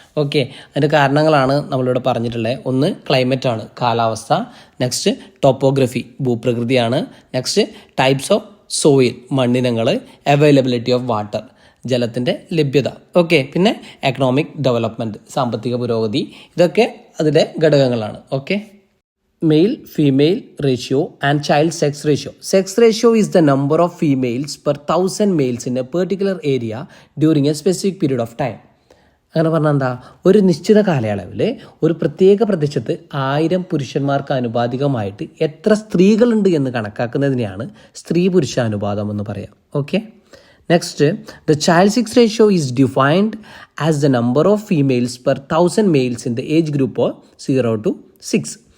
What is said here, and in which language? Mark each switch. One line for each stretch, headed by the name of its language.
Malayalam: Okay, അതിൻ്റെ കാരണങ്ങളാണ് നമ്മളിവിടെ പറഞ്ഞിട്ടുള്ളത്. ഒന്ന് ക്ലൈമറ്റ് ആണ്, കാലാവസ്ഥ. Next topography, ഭൂപ്രകൃതിയാണ്. Next types of soil, മണ്ണിനങ്ങൾ. Availability of water, ജലത്തിൻ്റെ ലഭ്യത. ഓക്കെ, പിന്നെ എക്കണോമിക് ഡെവലപ്മെൻറ്റ്, സാമ്പത്തിക പുരോഗതി. ഇതൊക്കെ അതിലെ ഘടകങ്ങളാണ്.
English: Okay, male female ratio and child sex ratio. Sex ratio is the number of females per 1000 males in a particular area during a specific period of time.
Malayalam: അങ്ങനെ പറഞ്ഞാൽ എന്താ, ഒരു നിശ്ചിത കാലയളവിൽ ഒരു പ്രത്യേക പ്രദേശത്ത് 1000 പുരുഷന്മാർക്ക് ആനുപാതികമായിട്ട് എത്ര സ്ത്രീകളുണ്ട് എന്ന് കണക്കാക്കുന്നതിനെയാണ് സ്ത്രീ പുരുഷ അനുപാതം എന്ന് പറയാം.
English: Okay, next, the child sex ratio is defined as the number of females per 1000 males in the age group of 0 to 6.